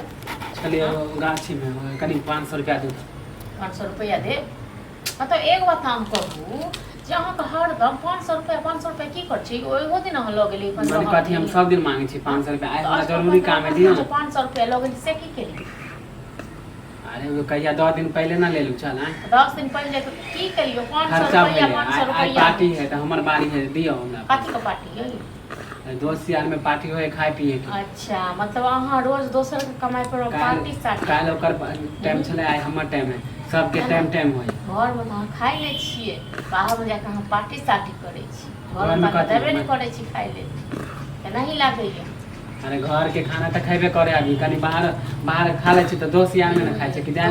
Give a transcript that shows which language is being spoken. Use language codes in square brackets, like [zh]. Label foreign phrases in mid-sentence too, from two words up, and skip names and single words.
[mai] चलिए गाछी में करीब 500 रुपया दे 500 रुपया दे। मतलब एक बात हम कहू जे अहाँके हरदम 500 रुपया की कर छी ओहो दिन अहाँ लऽ गेली माने कथी हम सब दिन मांगे छी 500 रुपया आइ हमरा जरूरी काम है दियो 500 रुपया लऽ गेली से की केली। अरे वो कहिया 10 दिन पहले ना ले लू चल 10 दिन पहले तो की करियो 500 खर्चा रुपया भेले 500 आई रुपया पार्टी है तो हमर बारी है दियो हमरा कथी के पार्टी है दोस्त यार में पार्टी होए खाए पिए के। अच्छा मतलब अहाँ रोज दोसर के कमाई पर पार्टी सार्टी काल ओकर टाइम चले आइ हमर टाइम है सबके टाइम टाइम होय घर में अहाँ खाइ ले छिए बाहर में जाके अहाँ पार्टी सार्टी करे छी घर घर में में कथी देबे नहीं करे छी खाइ ले केना ही लागैया। अरे घर के खाना तो खेबे करे अभी कनी बाहर खा ले छी तो दोस्त यार में ना खाए छी कि जान